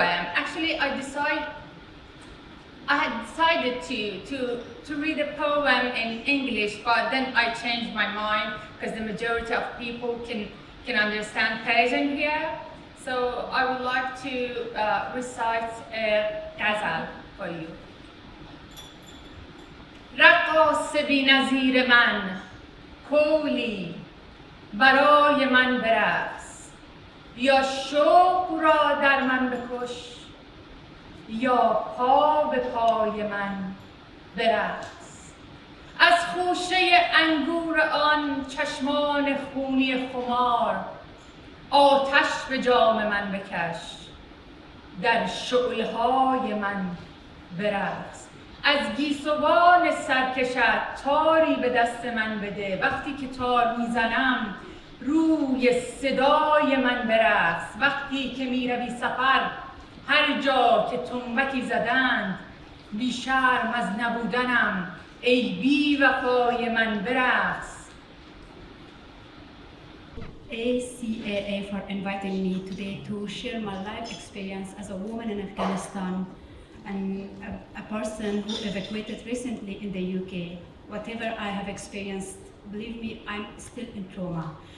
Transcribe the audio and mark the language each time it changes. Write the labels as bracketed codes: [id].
[en] Actually, I had decided to read a poem in English, but then I changed my mind because the majority of people can understand Persian here. So I would like to recite a ghazal for you. [fa] رقاص بی‌نظیر من کولی برای من برقص یا شوق را در من بکش یا پا به پای من برقص از خوشه انگور آن چشمان خونی خمار آتش به جام من بکش، در شعله‌های من برقص. از گیسوان سرکشت تاری به دست من بده، وقتی که تار میزنم روی صدای من برقص. وقتی که میروی سفر هر جا که تنبکی زدند، بی شرم از نبودنم ای بی وفای من برقص. [en] ACAA for inviting me today to share my life experience as a woman in Afghanistan and a person who evacuated recently in the UK. Whatever I have experienced, believe me, I'm still in trauma.